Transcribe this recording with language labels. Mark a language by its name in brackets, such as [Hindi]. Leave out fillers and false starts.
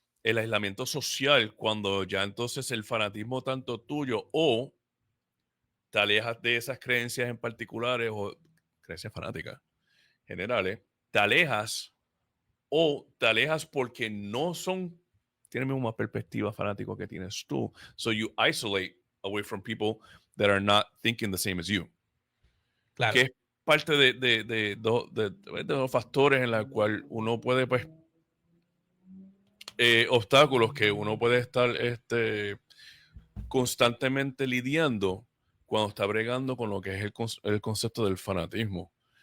[Spanish] el aislamiento social cuando ya entonces el fanatismo tanto tuyo o te alejas de esas creencias en particulares o creencias fanáticas generales, te alejas o te alejas porque no son, tienen la misma perspectiva fanático que tienes tú. [English] So you isolate away from people that are not thinking the same as you. [Spanish] Que Claro. es parte de los factores en los cuales uno puede, pues, obstáculos que uno puede estar constantemente lidiando cuando está bregando con lo que es el concepto del fanatismo.